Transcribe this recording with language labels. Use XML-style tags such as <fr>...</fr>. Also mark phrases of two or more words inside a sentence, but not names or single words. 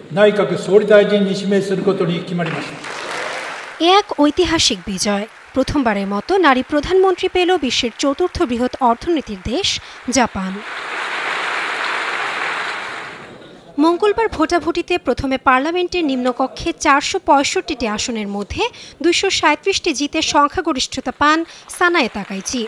<ja>内閣総理大臣に指名することに決まりました。</ja> <bn>এক ঐতিহাসিক বিজয়। প্রথমবারের মতো নারী প্রধানমন্ত্রী পেল বিশ্বের চতুর্থ বৃহৎ অর্থনীতির দেশ জাপান। মঙ্গলবার ভোটাভুটিতে প্রথমে পার্লামেন্টের নিম্নকক্ষে ৪৬৫টি আসনের মধ্যে ২৩৭টি জিতে সংখ্যাগরিষ্ঠতা পান সানায়ে তাকাইচি।</bn>